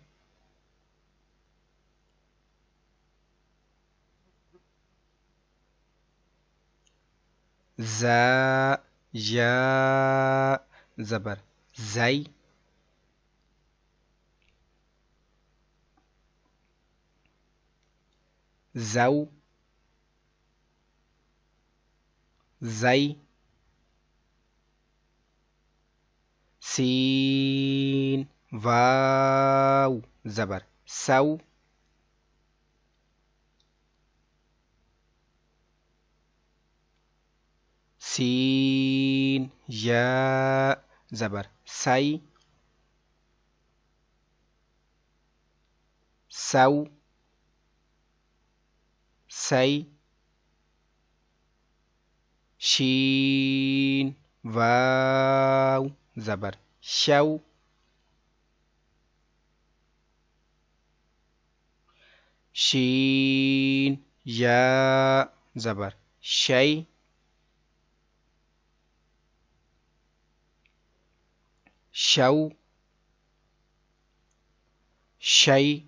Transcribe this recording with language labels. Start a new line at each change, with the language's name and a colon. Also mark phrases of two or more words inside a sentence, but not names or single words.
Urdu: ز یا زبر زی. زو زی. سین واو زبر سو. سین یا زبر سی. سو سی. شین واو زبر شو. شین یا زبر شی. شو شی.